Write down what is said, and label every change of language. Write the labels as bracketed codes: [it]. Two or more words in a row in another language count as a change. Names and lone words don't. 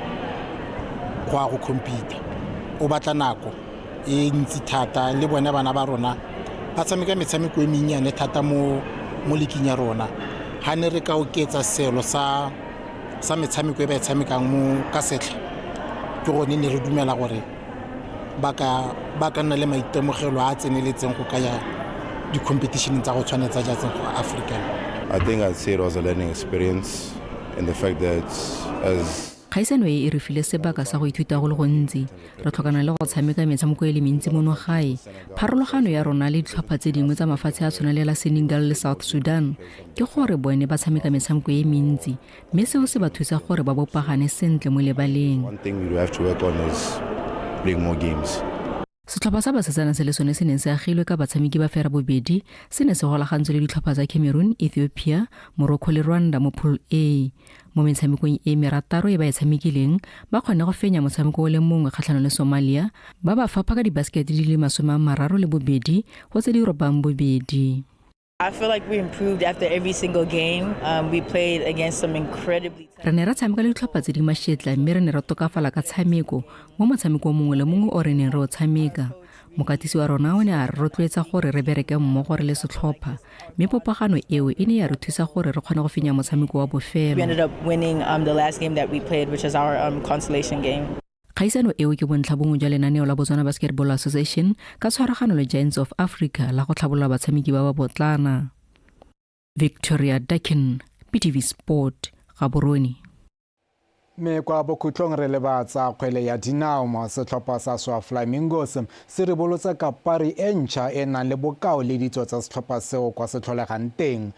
[tn] go compete o batla nako e ntsi thata le bona bana ba rona ba tshameka metshameko e mennyane thata mo leking ya rona ha ne re ka oketsa selo sa metshameko e ba tshamekang mo ka setlha ke gone ne re dumela gore ba ka nna le maitemogelo a tseneletseng go kaya di-competition tsa go tshwanetsa jatseng go Africa. [en] I think I'd say it was a learning experience in the fact that as [tn] kgaisano e re file sebaka sa go ithuta go le gontsi re tlhokana le go tshameka metshameko e le mentsi mono gae pharologano ya rona le ditlhopha tse dingwe tsa mafatshe a tshwana le la Senegal le South Sudan ke gore bone ba tshameka metshameko e mentsi mme seo se ba thusa gore ba bopagane sentle mo lebaleng. [en] One thing we have to work on is playing more games. [tn] Setlhopha sa basetsana se le sone se neng se agilwe ka batshameki ba fera bobedi se ne se golagantswe le ditlhopha tsa Cameroon, Ethiopia, Morocco le Rwanda mo Pool A. Mo metshamekong e merataro e ba e tshamekileng ba kgone go fenya motshameko o le mongwe kgatlhanong le Somalia ba ba fapa ka dibasekete di le 32 go tse di robang bobedi. [en] I feel like we improved after every single game. We played against some incredibly [tn] re ne ra tshameka le ditlhopha tse di mashetla mme re ne ra tokafala ka tshameko mo motshameko mongwe le mongwe o re neng re o tshameka. Mokatisi wa rona o ne a re rotloetsa gore re bereke mmogo re le setlhopha mme popagano eo e ne ya re thusa gore re kgone go fenya motshameko wa bofelo. [en] We ended up winning the last game that we played, which is our consolation game. [tn] Kgaisano eo ke bontlhabongwe jwa lenaneo la Botswana Basketball Association ka tshwaragano le Giants of Africa la go tlhabolola batshameki ba ba botlana. [en] Victoria Dakin, Btv Sport, Gaborone. [tn] Me kwa bokhutlong re lebatsa kgwele ya dinao mo setlhopha sa SETSWANA Flamingos se re bolotsa kapari e ntšha e nang le bokao le ditso tsa setlhopha seo kwa se tlholegang teng.